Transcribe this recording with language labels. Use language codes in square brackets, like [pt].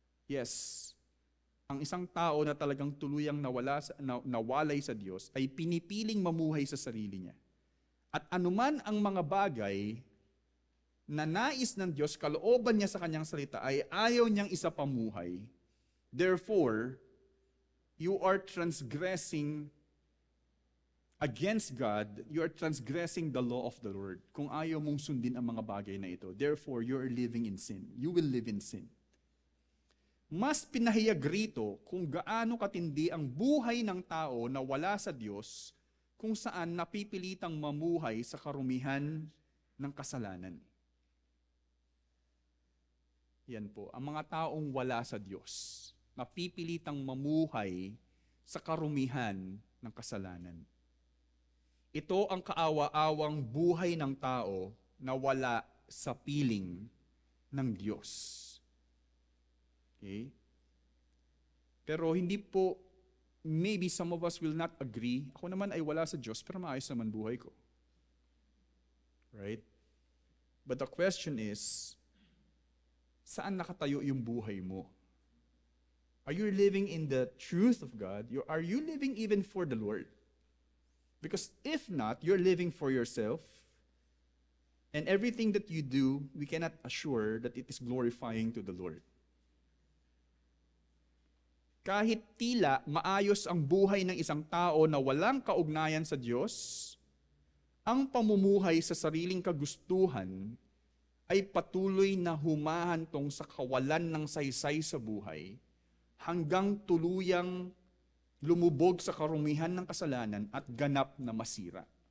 [tl] Yes, ang isang tao na talagang tuluyang nawalay sa Diyos ay pinipiling mamuhay sa sarili niya. At anuman ang mga bagay na nais ng Diyos, kalooban niya sa kanyang salita, ay ayaw niyang isapamuhay. [en] Therefore, you are transgressing against God, you are transgressing the law of the Lord. [tl] Kung ayaw mong sundin ang mga bagay na ito, [en] therefore, you are living in sin. You will live in sin. [tl] Mas pinahiyag rito kung gaano katindi ang buhay ng tao na wala sa Diyos, kung saan napipilitang mamuhay sa karumihan ng kasalanan. Yan po, ang mga taong wala sa Diyos, napipilitang mamuhay sa karumihan ng kasalanan. Ito ang kaawa-awang buhay ng tao na wala sa piling ng Diyos. Okay? Pero hindi po, [en] maybe some of us will not agree. [tl] Ako naman ay wala sa Diyos, pero maayos naman buhay ko. Right? [en] But the question is, [tl] saan nakatayo yung buhay mo? [en] Are you living in the truth of God? Are you living even for the Lord? Because if not, you're living for yourself. And everything that you do, we cannot assure that it is glorifying to the Lord. [tl] Kahit tila maayos ang buhay ng isang tao na walang kaugnayan sa Diyos, ang pamumuhay sa sariling kagustuhan ay patuloy na humahantong sa kawalan ng saysay sa buhay hanggang tuluyang lumubog sa karumihan ng kasalanan at ganap na masira.